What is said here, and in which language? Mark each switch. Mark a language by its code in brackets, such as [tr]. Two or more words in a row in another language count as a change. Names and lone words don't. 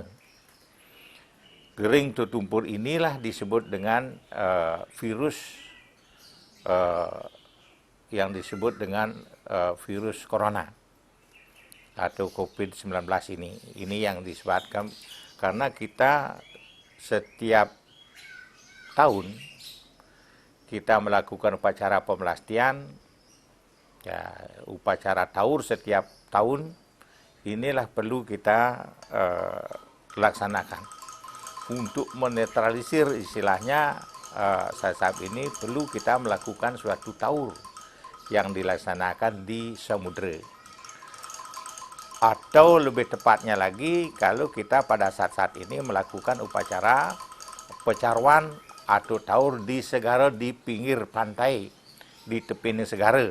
[id] Gering tetumpur inilah disebut dengan virus yang disebut dengan virus corona atau COVID-19 ini. Ini yang disebabkan karena kita setiap tahun kita melakukan upacara pemelastian, ya, upacara taur setiap tahun. Inilah perlu kita laksanakan untuk menetralisir istilahnya sasab ini. Perlu kita melakukan suatu taur yang dilaksanakan di samudera, atau lebih tepatnya lagi kalau kita pada saat-saat ini melakukan upacara pecarwan atau taur di segara, di pinggir pantai, di tepi segara.